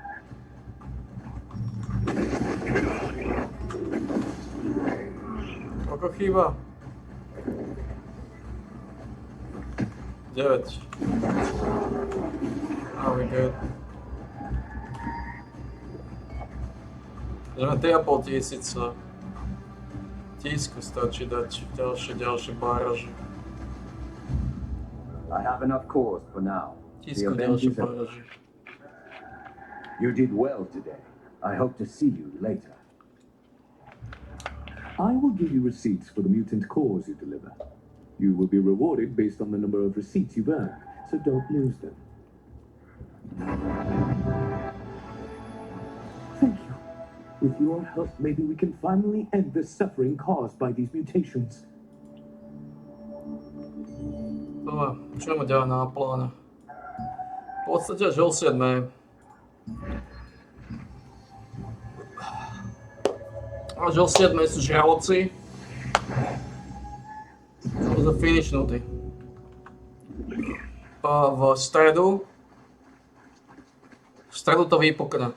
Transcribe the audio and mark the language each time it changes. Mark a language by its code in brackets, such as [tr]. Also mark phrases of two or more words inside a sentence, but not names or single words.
[sk] Koľko chýba? 9. [en] Oh, we good. [sk] Že 3,5 tisíca. Tisku stačí dať ďalšie báraže. [en] I have enough cores for now. [sk] Tisku ďalšie poraží. [en] You did well today. I hope to see you later. I will give you receipts for the mutant cores you deliver. You will be rewarded based on the number of receipts you've earned, so don't lose them. Thank you. With your help, maybe we can finally end the suffering caused by these mutations. [sk] Dobre, čo ideme ďalej na pláne? V podstate až o 7. Až o 7 sú žraloci. To sme finishnutí. A v stredu to vypukne.